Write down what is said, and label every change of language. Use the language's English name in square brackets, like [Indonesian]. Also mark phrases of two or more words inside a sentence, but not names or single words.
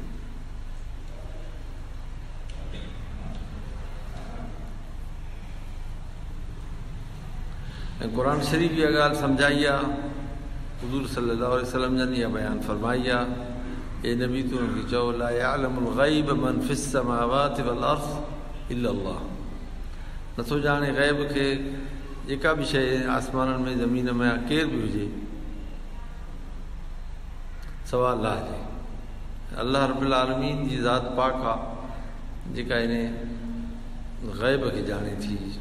[Sindhi] ऐं क़ुर शरीफ़ इहा ॻाल्हि सम्झाई आहे, हुज़ूर [Arabic] صلى الله عليه وسلم [Sindhi] जन इहा बयानु फरमाई आहे, ए नबी तूं हुनखे चओ [Arabic] لا يعلم الغيب من في السماوات والأرض إلا الله. [Sindhi] नथो ॼाणे ग़ैब खे जेका बि शइ आसमाननि में ज़मीन में केर बि हुजे, सवा अल्लाह जे। अल्लाह रब्बुल आलमीन जी ज़ात पाक आहे जेका इन ग़ैब खे ॼाणे थी।